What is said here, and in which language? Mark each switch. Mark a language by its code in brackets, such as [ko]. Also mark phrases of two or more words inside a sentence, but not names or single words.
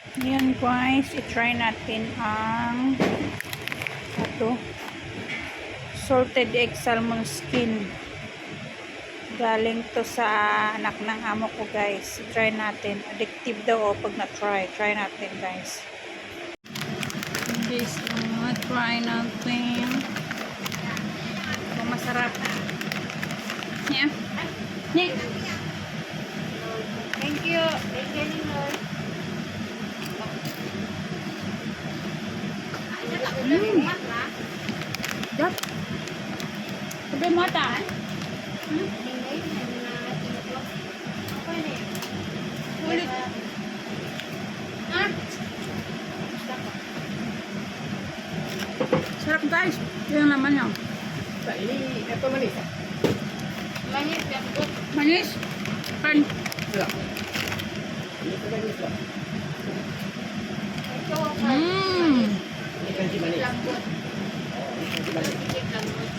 [tl] Ayan guys, i-try natin ang [en] salted egg salmon skin. [tl] Galing to sa anak ng amo ko guys. I-try natin. Addictive daw pag na-try. Try natin guys. Guys, try natin. Kung masarap. [en] Yeah. Yeah. Thank you. Thank you, Lord. Dap. [tl] Sabi mo ata. Ulit. Sarap guys. Yung naman yan. [ms] Ini apa manis? Manis, lambot. Manis. Kan. Tidak. Ini manis lah. [tl] Ito, [ms] Ini kanji manis. lambot. Oh, ini kanji manis.